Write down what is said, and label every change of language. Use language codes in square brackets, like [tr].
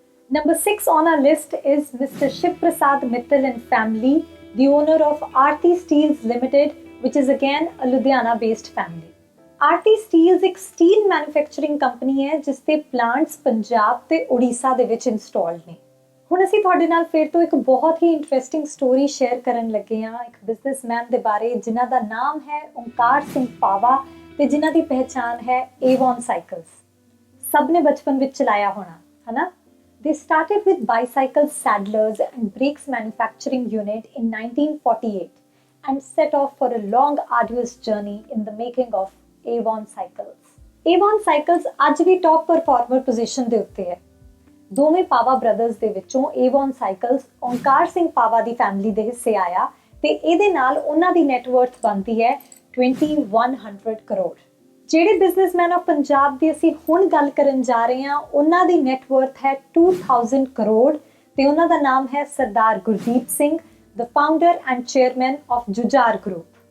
[en] Number 6 on our list is Mr. Shiv Prasad Mittal and family, the owner of Aarti Steels Limited, which is again a Ludhiana based family. [pa] Aarti Steels एक steel manufacturing company है जिसके plants Punjab ते ओडिशा दे विच installed ने। ਹੁਣ ਅਸੀਂ ਤੁਹਾਡੇ ਨਾਲ ਫਿਰ ਤੋਂ ਇੱਕ ਬਹੁਤ ਹੀ ਇੰਟਰਸਟਿੰਗ ਸਟੋਰੀ ਸ਼ੇਅਰ ਕਰਨ ਲੱਗੇ ਹਾਂ ਇੱਕ ਬਿਜ਼ਨਸਮੈਨ ਦੇ ਬਾਰੇ ਜਿਨ੍ਹਾਂ ਦਾ ਨਾਮ ਹੈ ਓਂਕਾਰ ਸਿੰਘ ਪਾਵਾ ਤੇ ਜਿਨ੍ਹਾਂ ਦੀ ਪਹਿਚਾਨ ਹੈ ਏਵਨ ਸਾਈਕਲਸ। ਸਭ ਨੇ ਬਚਪਨ ਵਿੱਚ ਚਲਾਇਆ ਹੋਣਾ ਹੈ ਨਾ। [en] They started with bicycle saddlers and brakes manufacturing unit in 1948 and set off for a long arduous journey in the making of Avon cycles. [pa] Avon cycles ਅੱਜ ਵੀ ਟੌਪ ਪਰਫਾਰਮਰ ਪੋਜੀਸ਼ਨ ਦੇ ਉੱਤੇ ਹੈ। ਦੋਵੇਂ ਪਾਵਾ ਬ੍ਰਦਰਸ ਦੇ ਵਿੱਚੋਂ ਏਵਨ ਸਾਈਕਲਸ ਓਂਕਾਰ ਸਿੰਘ ਪਾਵਾ ਦੀ family ਦੇ ਹਿੱਸੇ ਆਇਆ ਤੇ ਇਹਦੇ ਨਾਲ ਉਹਨਾਂ ਦੀ ਨੈਟਵਰਥ ਬਣਦੀ ਹੈ 2100 ਕਰੋੜ। ਜਿਹੜੇ ਬਿਜ਼ਨਸਮੈਨ ਆਫ ਪੰਜਾਬ ਦੀ ਅਸੀਂ ਹੁਣ ਗੱਲ ਕਰਨ ਜਾ ਰਹੇ ਹਾਂ ਉਹਨਾਂ ਦੀ ਨੈਟਵਰਥ ਹੈ 2000 ਕਰੋੜ ਤੇ ਉਹਨਾਂ ਦਾ ਨਾਮ ਹੈ ਸਰਦਾਰ Gurdeep Singh, [en] the founder and chairman of Jujhar Group.